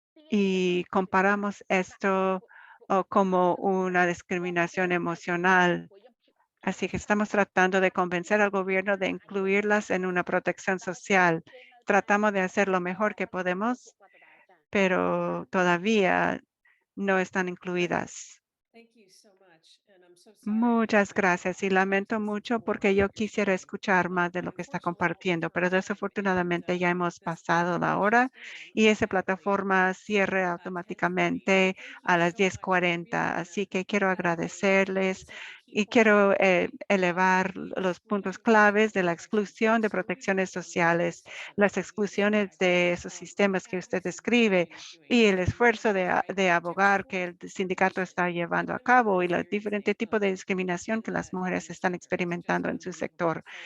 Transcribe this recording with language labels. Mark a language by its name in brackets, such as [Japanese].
[Spanish] Y comparamos esto como una discriminación emocional. Así que estamos tratando de convencer al gobierno de incluirlas en una protección social. Tratamos de hacer lo mejor que podemos, pero todavía no están incluidas. [English] Thank you so much, and I'm so sorry. [Spanish] Muchas gracias y lamento mucho porque yo quisiera escuchar más de lo que está compartiendo, pero desafortunadamente ya hemos pasado la hora y esa plataforma cierra automáticamente a las 10:40. Así que quiero agradecerles y quiero elevar los puntos claves de la exclusión de protecciones sociales, las exclusiones de esos sistemas que usted describe y el esfuerzo de abogar que el sindicato está llevando a cabo y los diferentes tipos de discriminación que las mujeres están experimentando en su sector.